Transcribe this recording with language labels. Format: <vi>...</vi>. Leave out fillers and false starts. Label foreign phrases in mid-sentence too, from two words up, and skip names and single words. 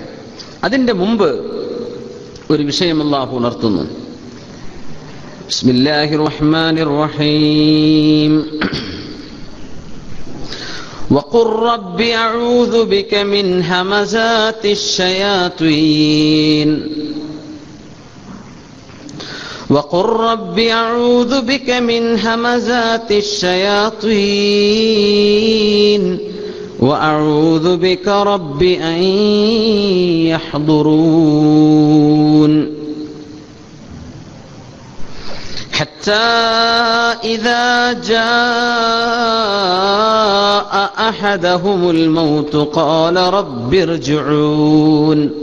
<ml>അതിന്റെ മുമ്പ് ഒരു വിഷയം അള്ളാഹു ഉണർത്തുന്നു.</ml> <ar>بسم الله الرحمن الرحيم. وقل رب أعوذ بك من همزات الشياطين. وقل رب أعوذ بك من همزات الشياطين وأعوذ بك رب أن يحضرون حتى إذا جاء أحدهم الموت قال رب ارجعون</ar>